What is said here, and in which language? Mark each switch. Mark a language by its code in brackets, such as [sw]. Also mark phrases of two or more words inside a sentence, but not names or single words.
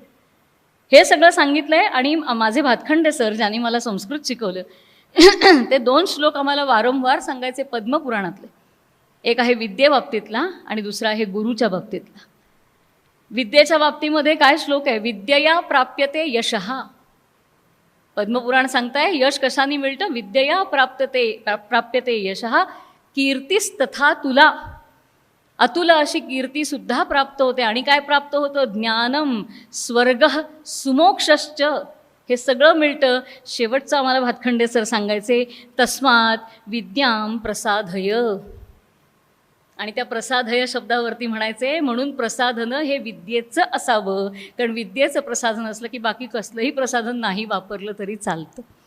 [mr] हे सगळं सांगितलंय. आणि माझे भातखंडे सर, ज्यांनी मला संस्कृत शिकवलं, ते 2 श्लोक आम्हाला वारंवार सांगायचे पद्मपुराणातले. एक आहे विद्येबाबतीतला आणि दुसरा आहे गुरुच्या बाबतीतला. विद्येच्या बाबतीमध्ये काय श्लोक आहे? [sa] विद्यया प्राप्यते यशः. [mr] पद्मपुराण सांगताय यश कशाने मिळतं? [sa] विद्यया प्राप्यते यशः कीर्तिस्तथा तुला. [mr] अतुल अशी कीर्ती सुद्धा प्राप्त होते. आणि काय प्राप्त होतं? [sa] ज्ञानम, स्वर्ग, सुमोक्षश्च. [mr] हे सगळं मिळतं. शेवटचं आम्हाला भातखंडे सर सांगायचे [sa] तस्मात विद्याम प्रसादय. [mr] आणि त्या प्रसादय शब्दावरती म्हणायचे म्हणून प्रसाधनं हे विद्येचं असावं, कारण विद्येचं प्रसाधन असलं की बाकी कसलंही प्रसाधन नाही वापरलं तरी चालतं.